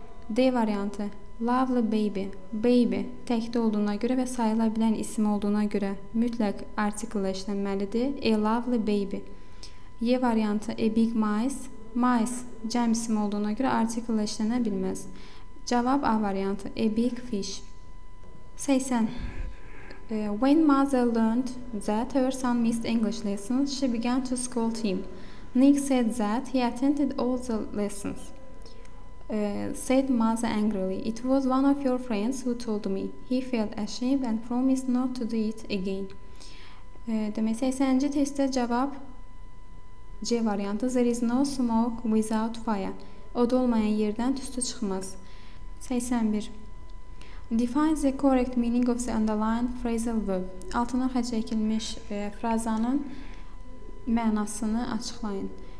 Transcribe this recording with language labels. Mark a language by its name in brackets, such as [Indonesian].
[Azerbaijani] D variantı [English] lovely baby. [Azerbaijani] Baby təkdə olduğuna görə və sayıla bilən isim olduğuna görə mütləq article işlənməlidir. [English] A lovely baby. [Azerbaijani] Y variantı [English] a big mice. [Azerbaijani] Mice cəm isim olduğuna görə article işlənə bilməz. Cavab A variantı [English] a big fish. [Azerbaijani] 80. [English] When mother learned that her son missed English lessons, she began to scold him. Nick said that he attended all the lessons. Said mother angrily, it was one of your friends who told me. He felt ashamed and promised not to do it again. [Azerbaijani] Demək 80-ci testdə cavab C variantı. [English] There is no smoke without fire. [Azerbaijani] Od olmayan yerdən tüstü çıxmaz. 81. [English] Define the correct meaning of the underlined phrasal verb. [Azerbaijani] Altına xətt çəkilmiş frazanın mənasını açıqlayın.